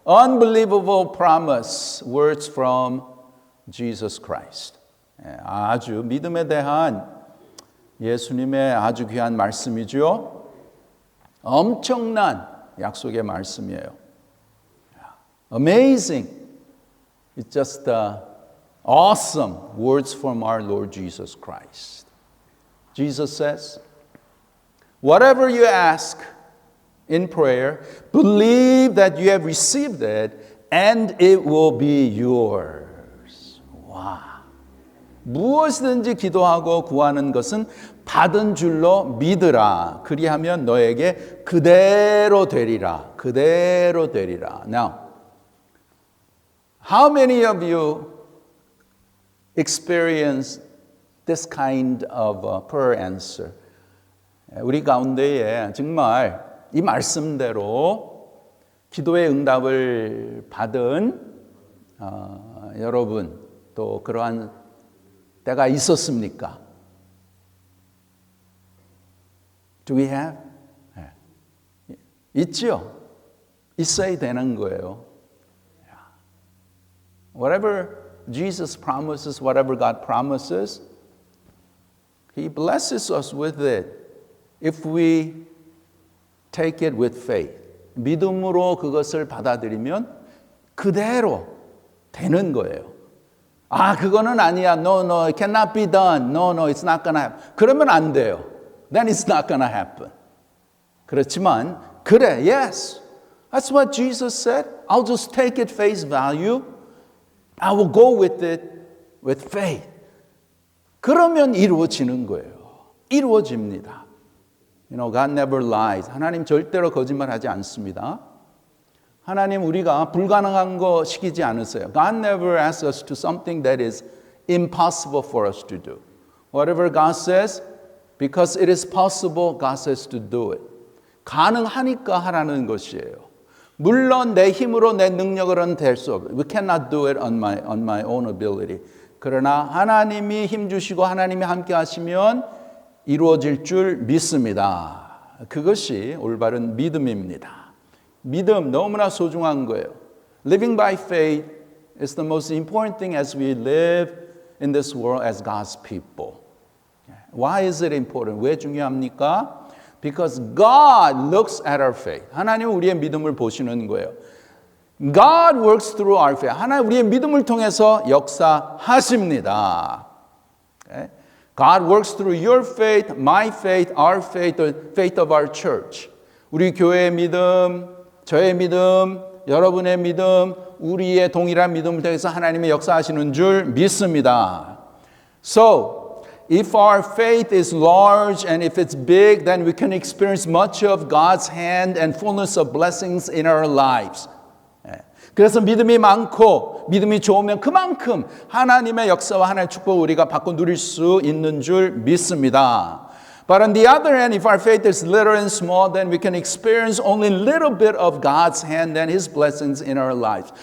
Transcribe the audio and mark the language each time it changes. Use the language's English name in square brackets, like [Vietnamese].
[English] unbelievable promise, words from Jesus Christ. [Korean] 아주 믿음에 대한 예수님의 아주 귀한 말씀이죠. 엄청난 약속의 말씀이에요. [English] Amazing. It's just awesome words from our Lord Jesus Christ. Jesus says, whatever you ask in prayer, believe that you have received it and it will be yours. [Korean] 와. 무엇이든지 기도하고 구하는 것은 받은 줄로 믿으라. 그리하면 너에게 그대로 되리라. 그대로 되리라. [English] Now, how many of you experience this kind of prayer answer? [Korean] 우리 가운데에 정말 이 말씀대로 기도의 응답을 받은 여러분 또 그러한 때가 있었습니까? [English] Do we have? [Korean] 있죠. 있어야 되는 거예요. [English] Whatever Jesus promises, whatever God promises, He blesses us with it if we take it with faith. [Korean] 믿음으로 그것을 받아들이면 그대로 되는 거예요. 아, 그거는 아니야. [English] No, it cannot be done. No, it's not gonna happen. [Korean] 그러면 안 돼요. [English] Then it's not gonna happen. [Korean] 그렇지만 그래, [English] yes. That's what Jesus said. I'll just take it face value. I will go with it with faith. [Korean] 그러면 이루어지는 거예요. 이루어집니다. [English] You know, God never lies. [Korean] 하나님 절대로 거짓말하지 않습니다. 하나님 우리가 불가능한 거 시키지 않으세요. [English] God never asks us to something that is impossible for us to do. Whatever God says, because it is possible, God says to do it. [Korean] 가능하니까 하라는 것이에요. 물론 내 힘으로 내 능력으로는 될 수 없어요. [English] We cannot do it on my own ability. [Korean] 그러나 하나님이 힘 주시고 하나님이 함께 하시면 이루어질 줄 믿습니다. 그것이 올바른 믿음입니다. 믿음 너무나 소중한 거예요. [English] Living by faith is the most important thing as we live in this world as God's people. Why is it important? [Korean] 왜 중요합니까? [English] Because God looks at our faith. [Korean] 하나님은 우리의 믿음을 보시는 거예요. [English] God works through our faith. [Korean] 하나님 우리의 믿음을 통해서 역사하십니다. [English] Okay? God works through your faith, my faith, our faith, the faith of our church. [Korean] 우리 교회의 믿음, 저의 믿음, 여러분의 믿음, 우리의 동일한 믿음을 통해서 하나님의 역사하시는 줄 믿습니다. [English] So, if our faith is large and if it's big, then we can experience much of God's hand and fullness of blessings in our lives. [Korean] 그래서 믿음이 많고 믿음이 좋으면 그만큼 하나님의 역사와 하나님의 축복을 우리가 받고 누릴 수 있는 줄 믿습니다. [English] But on the other hand, if our faith is little and small, then we can experience only a little bit of God's hand and His blessings in our lives.